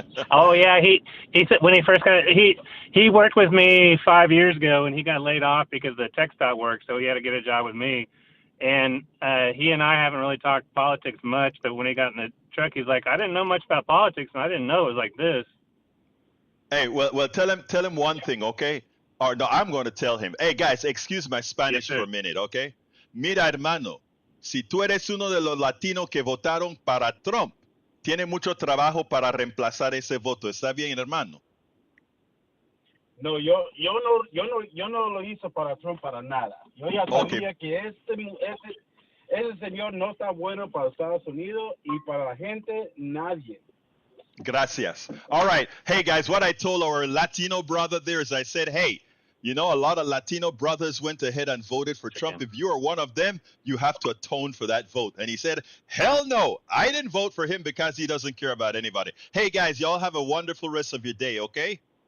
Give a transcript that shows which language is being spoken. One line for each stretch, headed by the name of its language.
English: Oh yeah, he said when he first got he worked with me 5 years ago, and he got laid off because the tech stopped work, so he had to get a job with me. And he and I haven't really talked politics much, but when he got in the truck, he's like, I didn't know much about politics, and I didn't know it was like this. Hey, well, tell him one thing, okay? Or no, I'm going to tell him. Hey, guys, excuse my Spanish Yes, for a minute, okay?
Spanish: Mira, hermano, si tú eres uno de los latinos que votaron para Trump, tiene mucho trabajo para reemplazar ese voto. ¿Está bien, hermano? No, yo no lo hice para Trump para nada. Yo ya sabía que ese señor no está bueno para Estados Unidos y para la gente, nadie. Gracias.
English: All right. Hey, guys, what I told our Latino brother there is I said, hey, you know, a lot of Latino brothers went ahead and voted for Trump. If you are one of them, you have to atone for that vote. And he said, hell no, I didn't vote for him because he doesn't care about anybody. Hey, guys, y'all have a wonderful rest of your day, okay?